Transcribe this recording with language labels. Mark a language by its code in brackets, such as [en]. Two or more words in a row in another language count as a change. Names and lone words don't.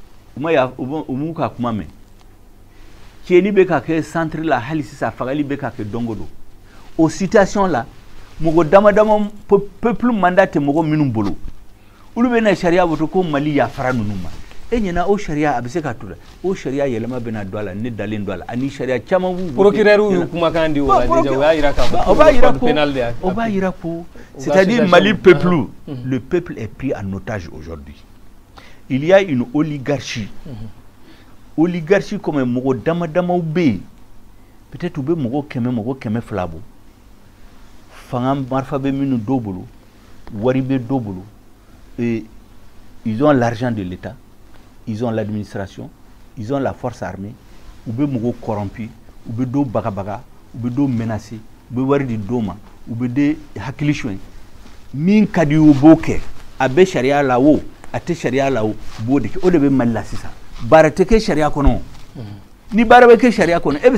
[bm] u m'u ka kuma mɛn tiɲɛni bɛ ka kɛ centre la hali sisan fagali bɛ ka kɛ don o don o situation la mɔgɔ dama dama [fr] peuple mandat [bm] tɛ mɔgɔ minnu bolo olu bɛ na sariya voté ko Mali yafara ninnu ma e ɲɛna o sariya a bɛ se ka to dɛ o sariya yɛlɛma bɛna don a la ne dalen don a la ani sariya caman b'u procureur y'u kumakan di o la déjà o y'a yira k'a fɔ o b'a yira ko [fr] c'est-à-dire Mali peuple le peuple est pris en otage aujourd'hui il y a une oligarchie oligarchie comme [bm] mɔgɔ dama damaw bɛ yen peut-être u bɛ mɔgɔ 100 200 bɔ fanga marifa bɛ minnu dɔw bolo wari bɛ dɔw bolo [fr] et ils ont l'argent de l'État ils ont l'administration ils ont la force armée [bm] u bɛ mɔgɔw corrompu u bɛ dɔw bagabaga u bɛ dɔw menacer u bɛ wari di dɔw ma u bɛ de hakili soin min ka di u b'o kɛ a bɛ sariya la o a tɛ sariya la o b'o de kɛ o de bɛ Mali la sisan baara tɛ kɛ sariya kɔnɔ ni baara bɛ kɛ sariya kɔnɔ e bɛ